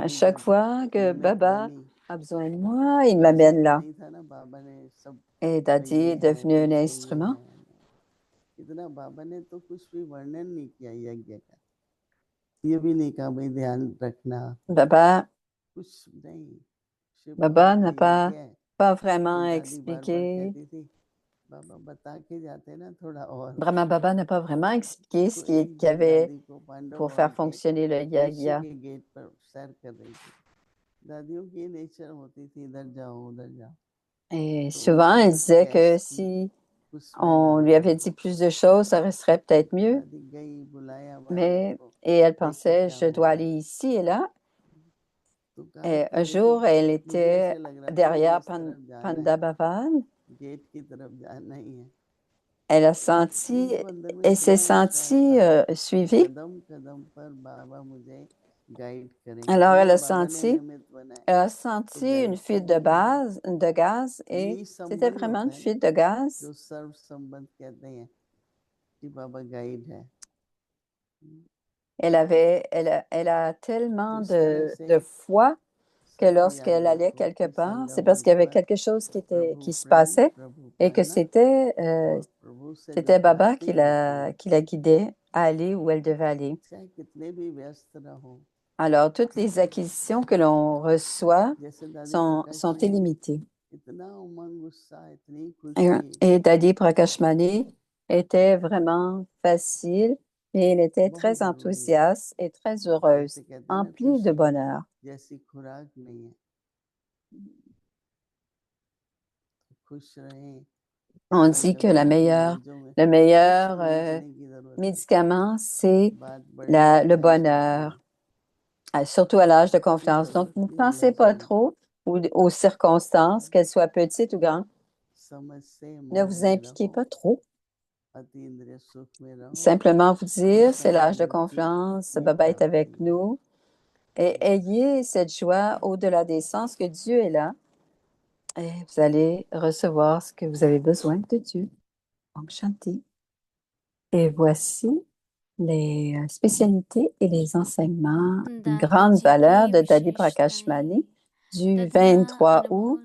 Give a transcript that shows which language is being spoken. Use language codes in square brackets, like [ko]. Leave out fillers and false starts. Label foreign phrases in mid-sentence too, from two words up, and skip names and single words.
[hi] दादी [fr] chaque [hi] जब [fr] fois que [hi] निमित्त [fr] Baba [hi] बनी [fr] a besoin de moi, il [hi] म्यूजिक [fr] m'amène là. [hi] नहीं था ना बाबा ने सब [fr] Et [hi] भाई [fr] Dadi [hi] ये [fr] est [hi] है [fr] devenu [hi] तो [fr] un [hi] इससे ये [fr] instrument. [hi] है इतना बाबा ने तो कुछ भी वर्णन नहीं किया यज्ञ का ये भी नहीं कहा भाई ध्यान रखना [fr] Baba [hi] कुछ नहीं शिव [fr] Baba [hi] बाबा का [fr] n'a [hi] यज्ञ है [fr] pas [hi] तो [fr] vraiment [hi] दादी बार बार [fr] expliqué, [hi] कहती थी बाबा बता के जाते ना थोड़ा और [fr] Brahma Baba n'a pas vraiment expliqué [hi] तो [fr] ce [hi] एक [fr] qu'il y [hi] दिन [fr] avait [hi] दादी को पांडव [fr] pour [hi] भवन [fr] faire [hi] के [fr] fonctionner le [hi] नीचे [fr] yagya. [hi] के गेट पर सैर कर रही थी दादियों की नेचर होती थी इधर जाओ उधर जाओ [fr] Et [hi] तो [fr] souvent, [hi] उनकी [fr] elle disait que [hi] गैस की [fr] si [hi] कुछ स्मेल आ [fr] on lui [hi] रही [fr] avait [hi] थी [fr] dit plus de choses, ça serait peut-être mieux. [hi] दादी गई बुलाया भाइयों [fr] Mais, [hi] को [fr] et elle [hi] देखो [fr] pensait, [hi] क्या [fr] je [hi] हो [fr] dois [hi] रहा [fr] aller [hi] है [fr] ici et là. [hi] तो कहा [fr] Et [hi] कि [fr] un [hi] देखो [fr] jour, elle [hi] मुझे ऐसे [fr] était [hi] लग रहा था मुझे [fr] derrière [hi] इस तरफ जाना [fr] Panda [hi] है [fr] Bhavan. [hi] गेट की तरफ जाना ही है [fr] Elle a [hi] तो [fr] senti, [hi] उनको अंदर में [fr] elle s'est [hi] इतना उत्साह [fr] sentie [hi] था कि [fr] suivie. [hi] कदम कदम पर बाबा मुझे गाइड करें। [fr] Alors, [hi] हमें बाबा ने निमित्त बनाया। [fr] elle a senti une fuite de gaz et [hi] यही [fr] c'était [hi] संबंध [fr] vraiment une [hi] होता है [fr] fuite de gaz. [hi] जो सर्व संबंध कहते हैं कि बाबा गाइड है। [fr] Elle a tellement [hi] इस तरह [fr] de [hi] से [fr] foi que [hi] सब [fr] lorsqu'elle [hi] याद [fr] allait [hi] रखो [fr] quelque [hi] कि [fr] part, c'est [hi] संगम [fr] parce qu'il y avait [hi] पर [fr] quelque chose [hi] प्रभु [fr] qui se [hi] प्रेम, [fr] passait [hi] प्रभु [fr] et que [hi] प्रेरणा और प्रभु से जो [fr] c'était Baba [hi] भक्ति होती है, [fr] qui la guidait à aller où elle devait aller. [hi] चाहे कितने भी व्यस्त रहो, [fr] Alors, toutes les acquisitions que l'on reçoit [hi] जैसे दादी [fr] sont [hi] प्रकाश में [fr] illimitées. [hi] इतना उमंग उत्साह, इतनी खुशी, [fr] Et Dadi Prakashmani était vraiment facile et elle était [hi] बहुत [fr] très [hi] जरूरी है। [fr] enthousiaste et très heureuse, [hi] जैसे कहते हैं ना, [fr] emplie de [hi] खुशी [fr] bonheur. [hi] जैसी खुराक नहीं है। तो खुश रहें। [fr] On [hi] हर [fr] dit que [hi] दफा अपनी [fr] le [hi] मौजों में [fr] meilleur [hi] खुश नाचने की जरूरत है। [fr] médicament, c'est [hi] बात बड़ी [fr] le [hi] टेंशन [fr] bonheur, [hi] की [fr] surtout à l'âge de [hi] की [fr] confiance. Donc, [hi] जरूरत [fr] ne [hi] नहीं [fr] pensez [hi] है [fr] pas [hi] जीवन [fr] trop aux circonstances, qu'elles soient petites ou grandes. [hi] समझ से [fr] Ne [hi] मौन [fr] vous [hi] में [fr] impliquez [hi] रहो, [fr] pas trop. [hi] अति इंद्रिय सुख में रहो। [fr] Simplement vous dire, c'est [hi] सारी [fr] l'âge de [hi] भक्ति [fr] confiance, [hi] ये [fr] Baba est avec [hi] प्राप्ति [fr] nous. Et ayez cette joie au-delà des sens que Dieu est là. Et vous allez recevoir ce que vous avez besoin de Dieu. Om Shanti. Et voici les spécialités et les enseignements d'une grande valeur de Dadi Prakashmani du 23 août.